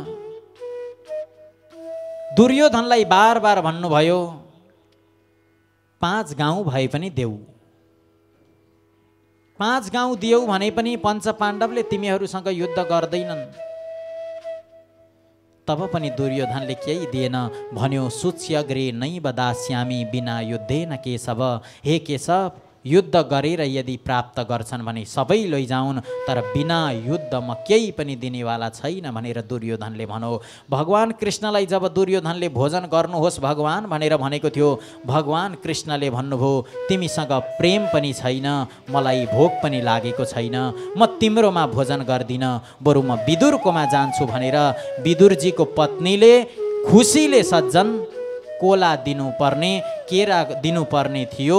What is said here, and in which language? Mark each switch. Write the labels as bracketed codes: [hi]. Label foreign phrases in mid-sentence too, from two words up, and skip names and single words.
[ne] दुर्योधनलाई बार बार भन्नुभयो 5 गाउँ भए पनि देऊ, 5 गाउँ दियौ भने पनि पञ्च पाण्डवले तिमीहरूसँग युद्ध गर्दैनन्। तब पनि दुर्योधनले केही दिएन। [sa] भन्यो सुच्यग्रे नैव दास्यामि बिना युद्धेन केशव। [ne] हे केशव, युद्ध गरेर यदि प्राप्त गर्छन् भने सबै लैजाउन्, तर बिना युद्ध म केही पनि दिनेवाला छैन भनेर दुर्योधनले भनो। भगवान कृष्णलाई जब दुर्योधनले भोजन गर्नुहोस् भगवान भनेर भनेको थियो, भगवान कृष्णले भन्नुभयो तिमीसँग प्रेम पनि छैन, मलाई भोक पनि लागेको छैन, म तिम्रोमा भोजन गर्दिनँ, बरु म विदुरकोमा जान्छु भनेर विदुरजीको पत्नीले खुसीले सज्जन कोला दिनुपर्ने, केरा दिनुपर्ने थियो।